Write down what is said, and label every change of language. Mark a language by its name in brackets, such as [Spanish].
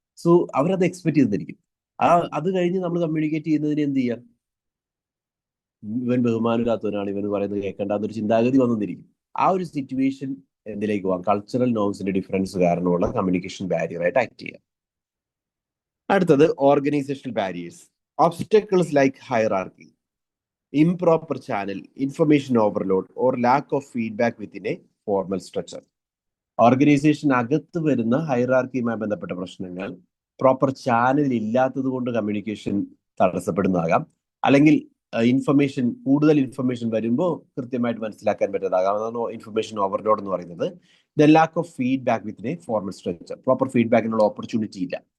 [Malayalam] So അവരത് expect ചെയ്തിരിക്കും. അത് കഴിഞ്ഞ് നമ്മൾ കമ്മ്യൂണിക്കേറ്റ് ചെയ്യുന്നതിന് എന്ത് ചെയ്യാം? ഇവൻ ബഹുമാനില്ലാത്തവനാണ്, ഇവൻ പറയുന്നത് കേൾക്കേണ്ട എന്നൊരു ചിന്താഗതി വന്നിരിക്കും. ആ ഒരു സിറ്റുവേഷൻ എന്തിലേക്ക് പോകാം? കൾച്ചറൽ നോംസിന്റെ ഡിഫറൻസ് കാരണമുള്ള കമ്മ്യൂണിക്കേഷൻ ബാരിയർ ആയിട്ട് ആക്ട് ചെയ്യാം. അടുത്തത് organisational barriers. [English] Obstacles like hierarchy, improper channel, information overload or lack of feedback within a formal structure. [Malayalam] Organisation അകത്ത് വരുന്ന ഹൈറാർക്കിയുമായി ബന്ധപ്പെട്ട പ്രശ്നങ്ങൾ പ്രോപ്പർ ചാനൽ ഇല്ലാത്തത് കൊണ്ട് കമ്മ്യൂണിക്കേഷൻ തടസ്സപ്പെടുന്നതാകാം. അല്ലെങ്കിൽ കൂടുതൽ ഇൻഫർമേഷൻ വരുമ്പോൾ കൃത്യമായിട്ട് മനസ്സിലാക്കാൻ പറ്റുന്നതാകാം. അതാണ് ഇൻഫർമേഷൻ ഓവർലോഡ് എന്ന് പറയുന്നത്. [English] the lack of feedback within a formal structure, [Malayalam] proper ഫീഡ്ബാക്കിനുള്ള opportunity ഇല്ല.